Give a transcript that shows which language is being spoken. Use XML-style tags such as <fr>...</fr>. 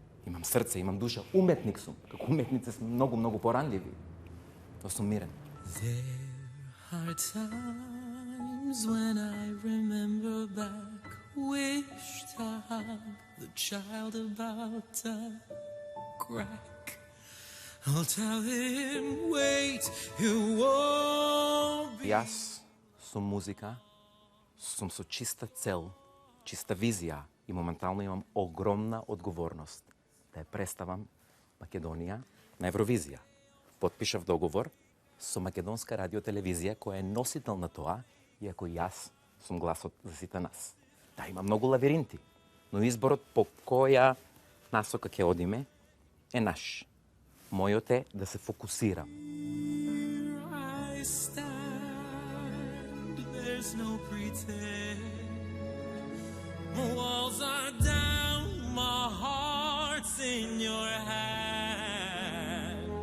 <mk>Имам срце, имам душа, уметник сум. Како уметници сме многу поранливи. Но сум мирен.</mk> <en>There are times when I remember back, wish to hug the child about to crack. I'll tell him, wait, you won't be.</en> <mk>Јас сум музика, сум со чиста цел, чиста визија и моментално имам огромна одговорност да ја представам Македонија на Евровизија. Потпишав договор со Македонска радиотелевизија која е носител на тоа, иако јас сум гласот за сите нас. Да, има многу лавиринти, но изборот по која насока ќе одиме е наш. Мојот е да се фокусирам.</mk> <en>I stand, there's no pretend. The walls are down, my heart's in your hand.</en>